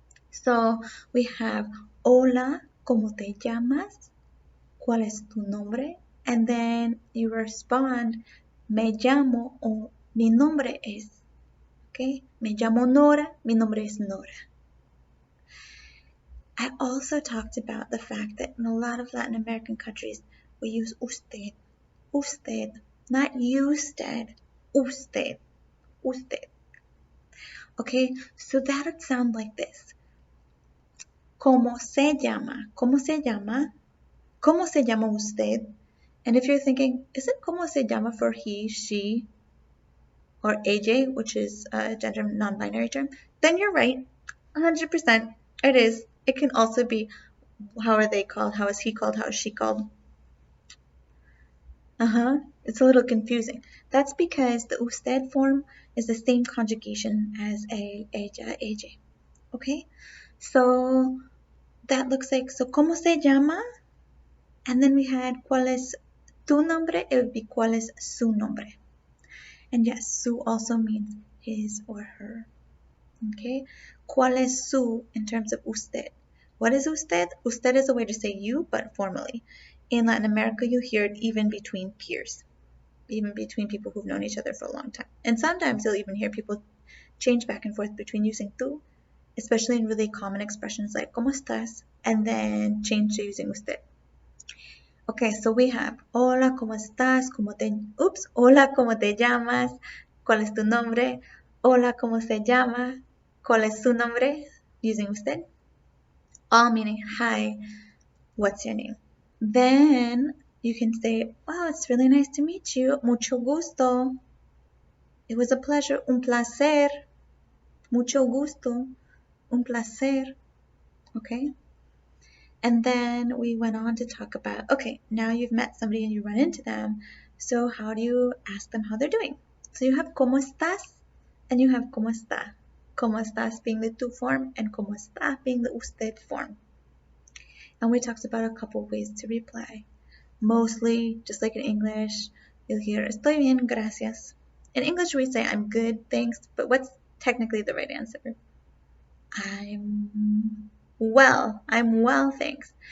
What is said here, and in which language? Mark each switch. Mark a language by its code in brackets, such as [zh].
[en] So we have [es] hola, ¿cómo te llamas? ¿Cuál es tu nombre? [en] And then you respond, [es] me llamo o mi nombre es. [en] Okay? [es] Me llamo Nora, mi nombre es Nora. [en] I also talked about the fact that in a lot of Latin American countries, we use usted. Usted. Not usted. Usted. Usted. Okay? So that would sound like this. [es] ¿Cómo se llama? ¿Cómo se llama? ¿Cómo se llama usted? [en] And if you're thinking, is it [es] ¿cómo se llama [en] for he, she, or AJ, which is a gender non-binary term, then you're right. 100%. It is. It can also be how are they called? How is he called? How is she called? It's a little confusing. That's because the usted form is the same conjugation as [es] a ella, [en] AJ. Okay? So that looks like, so [es] ¿cómo se llama? [en] And then we had [es] ¿cuál es tu nombre? [en] It would be [es] ¿cuál es su nombre? [en] And yes, su also means his or her. Okay? [es] ¿Cuál es su [en] in terms of usted? What is usted? Usted is a way to say you, but formally. In Latin America, you hear it even between peers, even between people who've known each other for a long time. And sometimes you'll even hear people change back and forth between using tú, especially in really common expressions like [es] ¿cómo estás? [en] And then change to using usted. Okay, so we have [es] hola, ¿cómo estás? Hola, ¿cómo te llamas? ¿Cuál es tu nombre? Hola, ¿cómo se llama? ¿Cuál es su nombre? [en] Using usted. All meaning hi, what's your name? Then you can say, wow, it's really nice to meet you. [es] Mucho gusto. [en] It was a pleasure. [es] Un placer. Mucho gusto. Un placer. Okay? [en] And then we went on to talk about, okay, now you've met somebody and you run into them. So how do you ask them how they're doing? So you have [es] ¿cómo estás? [en] And you have [es] ¿cómo está? ¿Cómo estás [en] being the tú form and [es] ¿cómo está [en] being the usted form. And we talked about a couple ways to reply. Mostly, just like in English, you'll hear [es] estoy bien, gracias. [en] In English, we say I'm good, thanks, but what's technically the right answer? I'm well, thanks.